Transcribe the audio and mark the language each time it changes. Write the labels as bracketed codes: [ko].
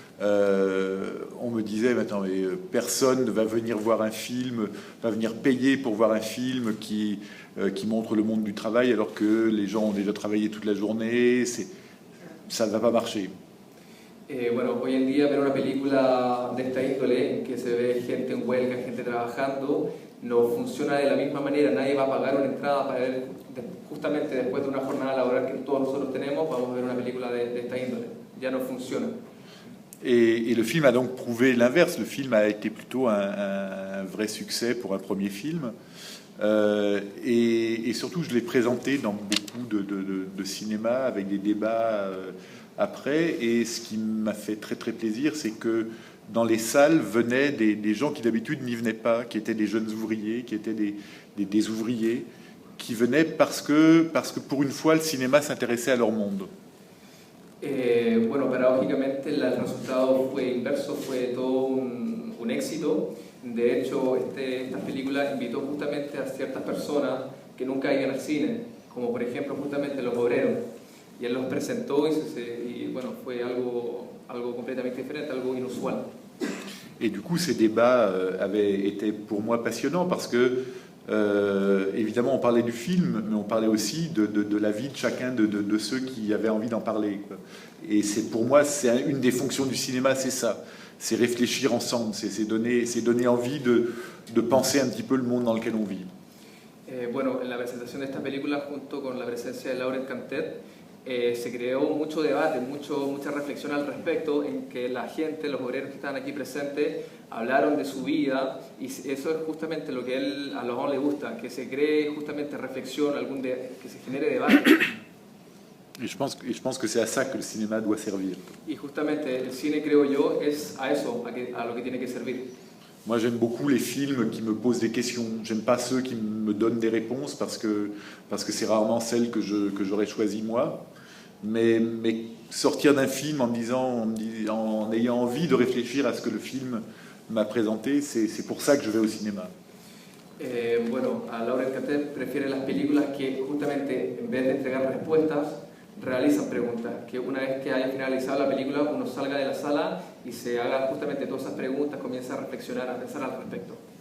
[fr] On me disait, attends, mais personne ne va venir voir un film, va venir payer pour voir un film qui montre le monde du travail, alors que les gens ont déjà travaillé toute la journée. Ça ne va pas marcher. [es] Bueno, hoy en día ver una película de esta índole, en que se ve gente en huelga, gente trabajando, no funciona de la misma manera. Nadie va a pagar una entrada para ver, justamente después de una jornada laboral que todos nosotros tenemos, vamos a ver una película de esta índole. Ya no funciona. [fr] Et le film a donc prouvé l'inverse. Le film a été plutôt un vrai succès pour un premier film. Et surtout, je l'ai présenté dans beaucoup de cinéma avec des débats après. Et ce qui m'a fait très très plaisir, c'est que dans les salles venaient des gens qui d'habitude n'y venaient pas, qui étaient des jeunes ouvriers, qui étaient des ouvriers, qui venaient parce que pour une fois, le cinéma s'intéressait à leur monde. [es] Bueno, paradójicamente el resultado fue inverso, fue todo un éxito. De hecho, esta película invitó justamente a ciertas personas que nunca iban al cine, como por ejemplo justamente los obreros. Y él los presentó y bueno, fue algo completamente diferente, algo inusual. [fr] Et du coup, ces débats avaient été pour moi passionnants parce que, évidemment, on parlait du film, mais on parlait aussi de la vie de chacun de ceux qui avaient envie d'en parler, quoi. Et pour moi, c'est une des fonctions du cinéma, c'est ça. C'est réfléchir ensemble, c'est donner envie de penser un petit peu le monde dans lequel on vit. [es] Bueno, en la presentación de esta película, junto con la presencia de Laurent Cantet, se creó mucho debate, mucha reflexión al respecto, en que la gente, los obreros que estaban aquí presentes, hablaron de su vida, y eso es justamente lo que a Laurent le gusta, que se cree justamente reflexión, que se genere debate. [fr] Et je pense que c'est à ça que le cinéma doit servir. [es] Y justamente el cine, creo yo, es a eso, a lo que tiene que servir. [fr] Moi, j'aime beaucoup les films qui me posent des questions. J'aime pas ceux qui me donnent des réponses parce que c'est rarement celles que j'aurais choisies moi. Mais sortir d'un film en ayant envie de réfléchir à ce que le film m'a présenté, c'est pour ça que je vais au cinéma. [es] Bueno, a Laurent Cantet prefiere las películas que justamente en vez de entregar respuestas, realizan preguntas, que una vez que haya finalizado la película uno salga de la sala y se haga justamente todas esas preguntas, comienza a reflexionar, a pensar al respecto.